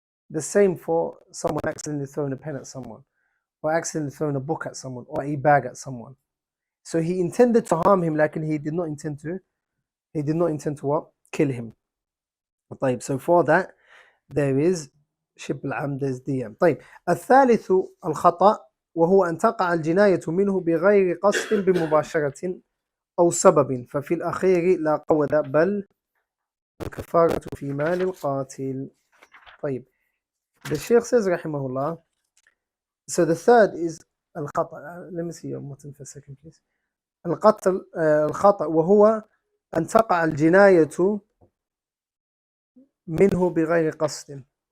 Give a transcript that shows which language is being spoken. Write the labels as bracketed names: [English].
[English] The same for someone accidentally throwing a pen at someone, or accidentally throwing a book at someone, or a bag at someone. So he intended to harm him, like he did not intend to. He did not intend to what? Kill him. [Arabic] طيب. [English] So for that, there is شبه العمد, there's دية. [Arabic] طيب. الثالث الخطأ وهو أن تقع الجناية منه بغير قصد بمباشرة أو سبب ففي الأخير لا قود بل الكفارة في مال القاتل. طيب. [English] The Sheikh says [Arabic] رحمه الله, [English] so the third is [Arabic] الخطأ. [English] Let me see your button for a second please. [Arabic] الخطأ وهو أن تقع الجناية منه بغير قصد.